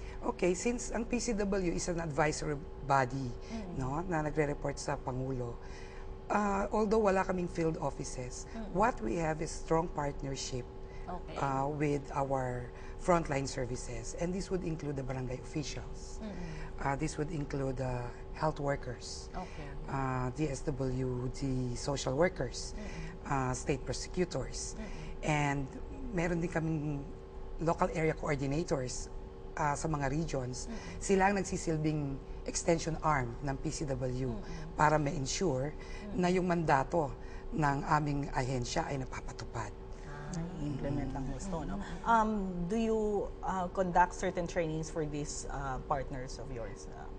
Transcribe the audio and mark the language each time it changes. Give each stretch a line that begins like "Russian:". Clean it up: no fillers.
English: Okay, since ang PCW is an advisory body, no,
Filipino: na nagre-report sa Pangulo,
English: although
Filipino: wala kaming field offices,
English: what we have is strong partnership with our frontline services. And this would include the barangay officials. This would include health workers, DSWD social workers, state prosecutors, and
Filipino: meron din kaming local area coordinators sa mga regions. Sila ang nagsisilbing extension arm ng PCW para ma-ensure na yung mandato ng aming ahensya ay napapatupad. I-implement ng gusto, no?
English: Do you conduct certain trainings for these partners of yours?